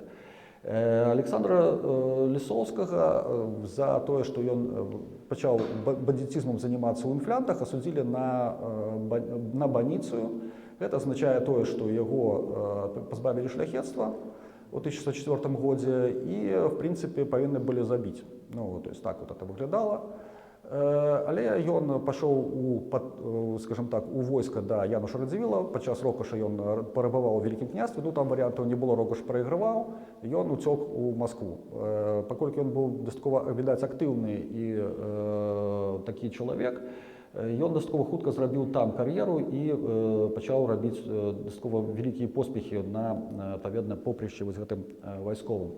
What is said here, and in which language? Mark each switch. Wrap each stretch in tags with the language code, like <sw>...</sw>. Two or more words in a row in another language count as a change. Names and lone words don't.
<be>Александра Лісоўскага за тое, што ён пачаў</be> <ru>бандитизмом заниматься</ru> <be>ў інфлянтах, асудзілі на баніцыю. Гэта азначае тое, што яго пазбавілі шляхецтва ў 1904 годзе і, в прынцыпе, павінны былі забіць.</be> <ru>То есть так вот это выглядала.</ru> <be>Але ён пашоў у войска да Януша Радзівіла. Падчас рокаша ён перабываў у Вялікім княстве. Там варыянтаў не было, рокаш прайграваў. Ён уцёк у Маскву. Паколькі ён быў дастаткова, відаць, актыўны і такі чалавек, ён дастаткова хутка зрабіў там кар'еру і пачаў рабіць дастаткова вялікія поспехі на, адпаведна, попрышчы вось гэтым вайсковым.</be>